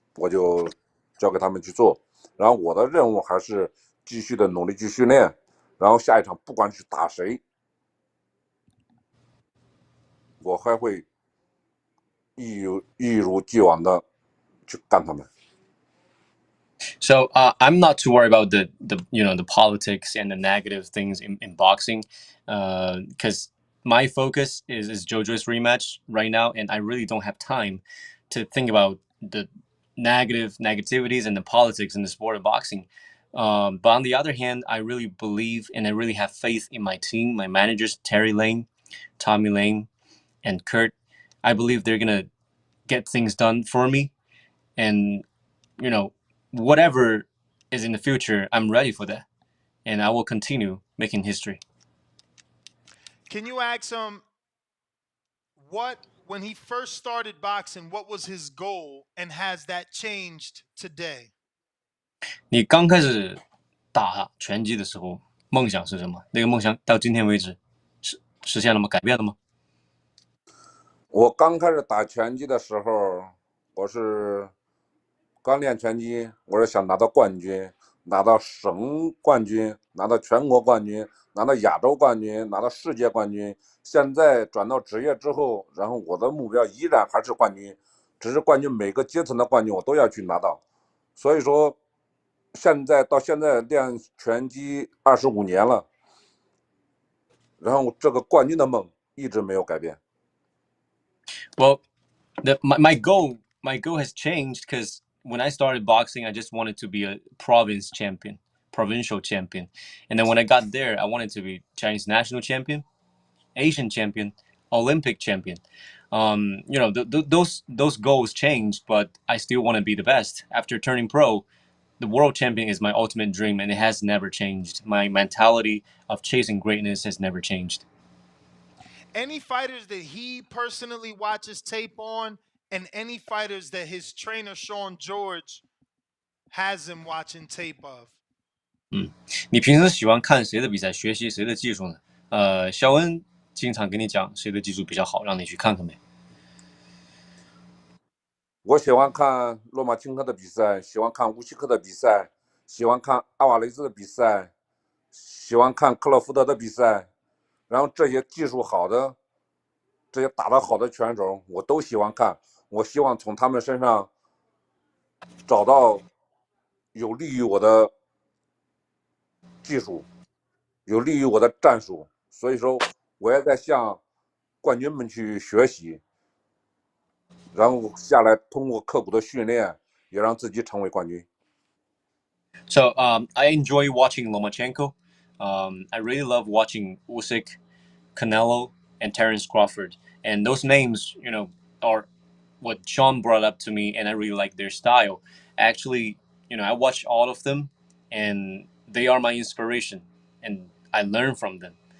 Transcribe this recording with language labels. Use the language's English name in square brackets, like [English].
[Chinese] 就交给他们去做，然后我的任务还是继续的努力去训练，然后下一场不管是打谁，我还会一如既往的去干他们。 [English] So I'm not too worried about the politics and the negative things in boxing, because my focus is JoJo's rematch right now, and I really don't have time to think about the negativities and the politics in the sport of boxing. But on the other hand, I really believe and I really have faith in my team, my managers Terry Lane, Tommy Lane, and Kurt. I believe they're gonna get things done for me, and whatever is in the future, I'm ready for that, and I will continue making history. Can you ask him what, when he first started boxing, what was his goal, and has that changed today? [Chinese] 你刚开始打拳击的时候，梦想是什么？那个梦想到今天为止实现了吗？改变了吗？我刚开始打拳击的时候，我是刚练拳击，我是想拿到冠军，拿到省冠军，拿到全国冠军，拿到亚洲冠军，拿到世界冠军。现在转到职业之后，然后我的目标依然还是冠军，只是冠军每个阶层的冠军我都要去拿到。所以说，到现在练拳击25年了，然后这个冠军的梦一直没有改变。 [English] Well, my goal has changed because when I started boxing, I just wanted to be a provincial champion, and then when I got there, I wanted to be Chinese national champion, Asian champion, Olympic champion. Those goals changed, but I still want to be the best. After turning pro, the world champion is my ultimate dream, and it has never changed. My mentality of chasing greatness has never changed. Any fighters that he personally watches tape on, and any fighters that his trainer Sean George has him watching tape of. [Chinese] 你平时喜欢看谁的比赛，学习谁的技术呢？肖恩经常跟你讲谁的技术比较好，让你去看看呗。我喜欢看洛马钦科的比赛，喜欢看乌西克的比赛，喜欢看阿瓦雷兹的比赛，喜欢看克洛福德的比赛。然后这些技术好的、这些打得好的拳手，我都喜欢看。我希望从他们身上找到有利于我的技术，有利于我的战术。所以说，我也在向冠军们去学习。然后下来通过刻苦的训练，也让自己成为冠军。 [English] So I enjoy watching Lomachenko. I really love watching Usyk, Canelo, and Terence Crawford. And those names, are what Sean brought up to me, and I really like their style. Actually, I watch all of them, and they are my inspiration, and I learn from them.